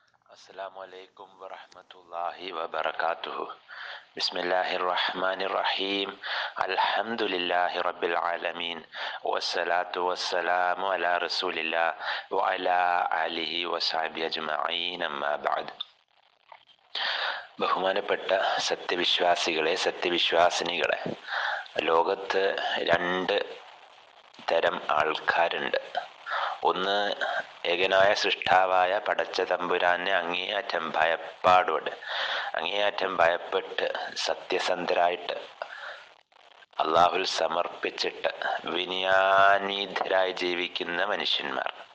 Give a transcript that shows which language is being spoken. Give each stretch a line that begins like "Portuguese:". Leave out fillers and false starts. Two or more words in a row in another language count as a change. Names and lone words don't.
Arabic: السلام عليكم ورحمة الله وبركاته. بسم الله الرحمن الرحيم الحمد لله رب العالمين. والصلاة والسلام على رسول الله وعلى آله وصحبه أجمعين. أما بعد.
Malayalam: ബഹുമാനപ്പെട്ട സത്യവിശ്വാസികളെ, സത്യവിശ്വാസിനികളെ, ലോകത്ത് രണ്ട് തരം ആൾക്കാരുണ്ട്. ഒന്ന്, ഏകനായ സൃഷ്ടാവായ പടച്ച തമ്പുരാനെ അങ്ങേയറ്റം ഭയപ്പെട്ട് സത്യസന്ധരായിട്ട് അള്ളാഹുൽ സമർപ്പിച്ചിട്ട് വിനയാന്വിതരായി ജീവിക്കുന്ന മനുഷ്യന്മാർ.